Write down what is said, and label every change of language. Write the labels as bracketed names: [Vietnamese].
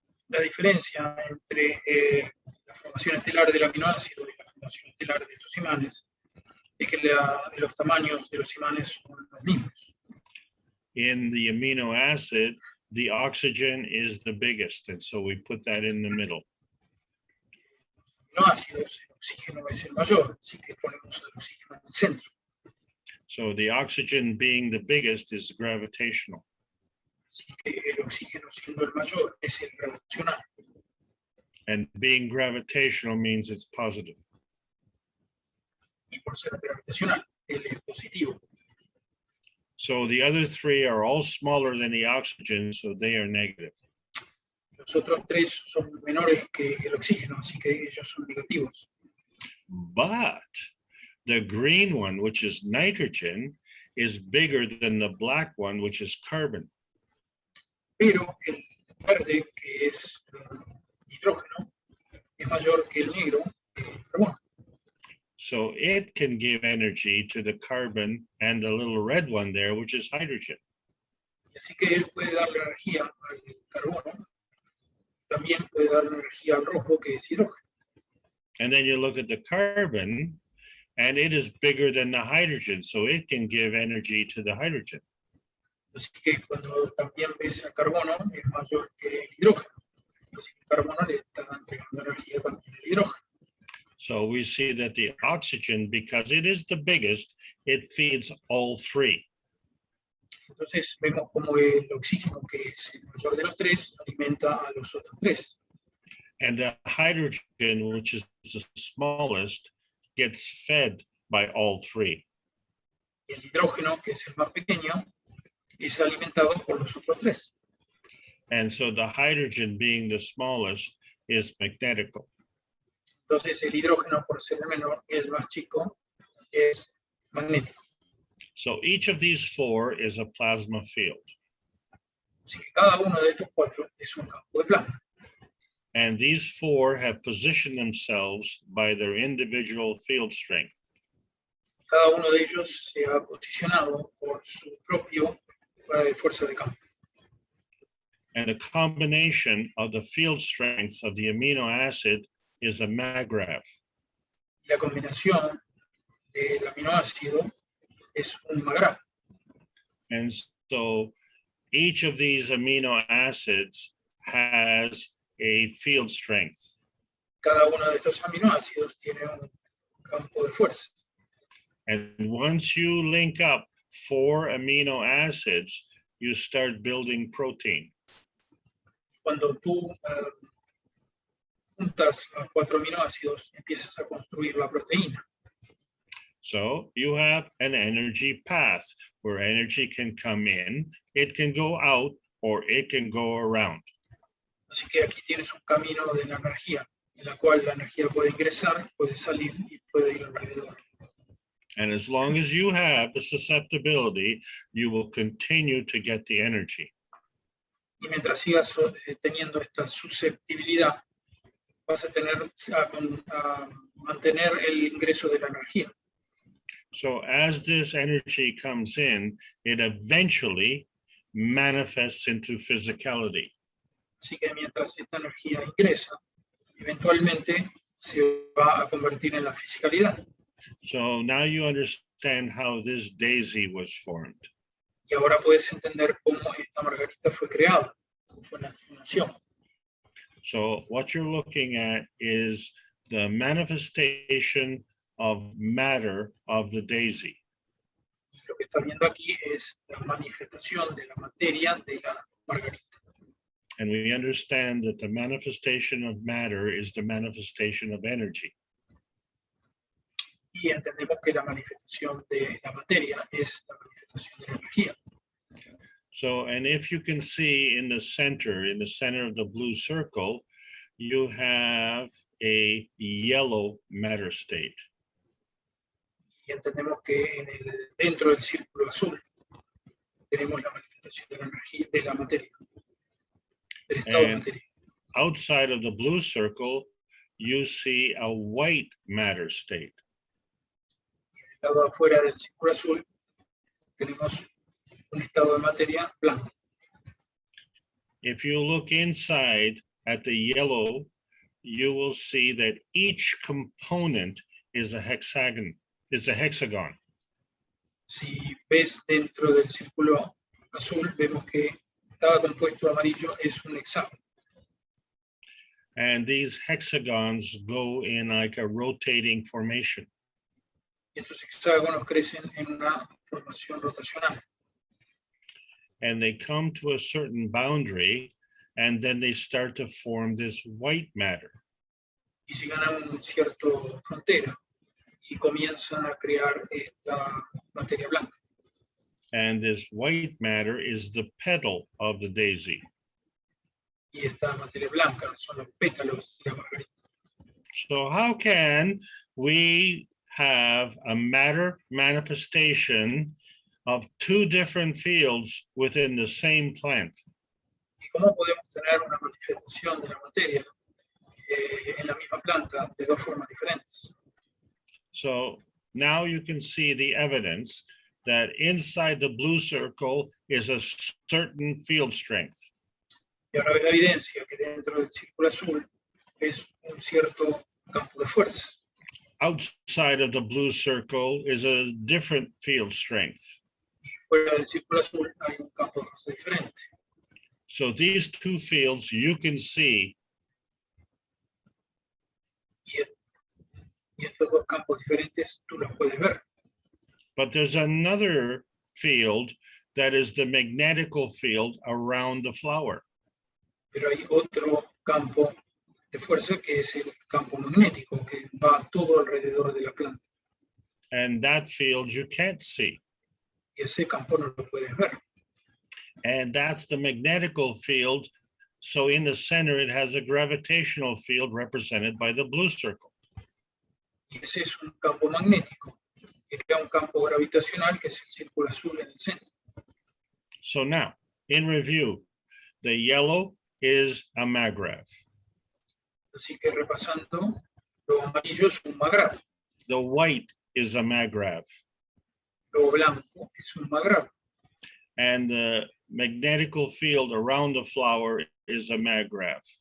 [Spanish] La diferencia entre la formación estelar del aminoácido y la formación estelar de estos imanes es que los tamaños de los imanes son los mismos. [English] In the amino acid, the oxygen is the biggest, and so we put that in the middle. [Spanish] Aminoácidos, el oxígeno es el mayor, así que ponemos el oxígeno en el centro. [English] So the oxygen being the biggest is gravitational. [Spanish] Así que el oxígeno siendo el mayor es el gravitacional. [English] And being gravitational means it's positive. [Spanish] Y por ser gravitacional, él es positivo. [English] So the other three are all smaller than the oxygen, so they are negative. [Spanish] Los otros tres son menores que el oxígeno, así que ellos son negativos. [English] But the green one, which is nitrogen, is bigger than the black one, which is carbon. [Spanish] Pero el verde, que es hidrógeno, es mayor que el negro, que es carbono. [English] So it can give energy to the carbon and the little red one there, which is hydrogen. [Spanish] Y así que él puede darle energía al carbono, también puede darle energía al rojo, que es hidrógeno. [English] And then you look at the carbon, and it is bigger than the hydrogen, so it can give energy to the hydrogen. [Spanish] Así que cuando también ves al carbono, es mayor que el hidrógeno. Así que el carbono le está entregando energía también al hidrógeno. [English] So we see that the oxygen, because it is the biggest, it feeds all three. [Spanish] Entonces vemos como el oxígeno, que es el mayor de los tres, alimenta a los otros tres. [English] And the hydrogen, which is the smallest, gets fed by all three. [Spanish] Y el hidrógeno, que es el más pequeño, es alimentado por los otros tres. [English] And so the hydrogen, being the smallest, is magnetical. [Spanish] Entonces el hidrógeno, por ser el menor y el más chico, es magnético. [English] So each of these four is a plasma field. [Spanish] Así que cada uno de estos cuatro es un campo de plasma. [English] And these four have positioned themselves by their individual field strength. [Spanish] Cada uno de ellos se ha posicionado por su propio fuerza de campo. [English] And a combination of the field strengths of the amino acid is a maggraph. [Spanish] La combinación del aminoácido es un magraph. [English] And so each of these amino acids has a field strength. [Spanish] Cada uno de estos aminoácidos tiene un campo de fuerza. [English] And once you link up four amino acids, you start building protein. [Spanish] Cuando tú juntas a 4 aminoácidos, empiezas a construir la proteína. [English] So you have an energy path where energy can come in, it can go out, or it can go around. [Spanish] Así que aquí tienes un camino de la energía, en la cual la energía puede ingresar, puede salir y puede ir alrededor. [English] And as long as you have the susceptibility, you will continue to get the energy. [Spanish] Y mientras sigas teniendo esta susceptibilidad, vas a tener a mantener el ingreso de la energía. [English] So as this energy comes in, it eventually manifests into physicality. [Spanish] Así que mientras esta energía ingresa, eventualmente se va a convertir en la fisicalidad. [English] So now you understand how this daisy was formed. [Spanish] Y ahora puedes entender cómo esta margarita fue creada, cómo fue la nación. [English] So what you're looking at is the manifestation of matter of the daisy. [Spanish] Lo que estás viendo aquí es la manifestación de la materia de la margarita. [English] And we understand that the manifestation of matter is the manifestation of energy. [Spanish] Y entendemos que la manifestación de la materia es la manifestación de la energía. [English] So, and if you can see in the center of the blue circle, you have a yellow matter state. [Spanish] Y entendemos que dentro del círculo azul tenemos la manifestación de la energía, de la materia, del estado de [English] And [Spanish] materia. [English] outside of the blue circle, you see a white matter state. [Spanish] Del lado afuera del círculo azul tenemos un estado de materia blanco. [English] If you look inside at the yellow, you will see that each component is a hexagon. [Spanish] Si ves dentro del círculo azul, vemos que cada compuesto amarillo es un hexágono. [English] And these hexagons go in like a rotating formation. [Spanish] Y estos hexágonos crecen en una formación rotacional. [English] And they come to a certain boundary, and then they start to form this white matter. [Spanish] Y llegan a una cierta frontera y comienzan a crear esta materia blanca. [English] And this white matter is the petal of the daisy. [Spanish] Y esta materia blanca son los pétalos de la margarita. [English] So how can we have a matter manifestation of two different fields within the same plant? [Spanish] ¿Y cómo podemos tener una manifestación de la materia en la misma planta de dos formas diferentes? [English] So now you can see the evidence that inside the blue circle is a certain field strength. [Spanish] Y ahora ve la evidencia que dentro del círculo azul es un cierto campo de fuerza. [English] Outside of the blue circle is a different field strength. [Spanish] Y fuera del círculo azul hay un campo de fuerza diferente. [English] So these two fields you can see, [Spanish] Y estos dos campos diferentes tú los puedes ver. [English] but there's another field that is the magnetical field around the flower. [Spanish] Pero hay otro campo de fuerza que es el campo magnético que va todo alrededor de la planta. [English] And that field you can't see. [Spanish] Y ese campo no lo puedes ver. [English] And that's the magnetical field. So in the center, it has a gravitational field represented by the blue circle. [Spanish] Y ese es un campo magnético que crea un campo gravitacional que es el círculo azul en el centro. [English] So now, in review, the yellow is a maggrav. [Spanish] Así que repasando, lo amarillo es un magrav, [English] The white is a maggrav. [Spanish] lo blanco es un magrav [English] And the magnetical field around the flower is a maggrav.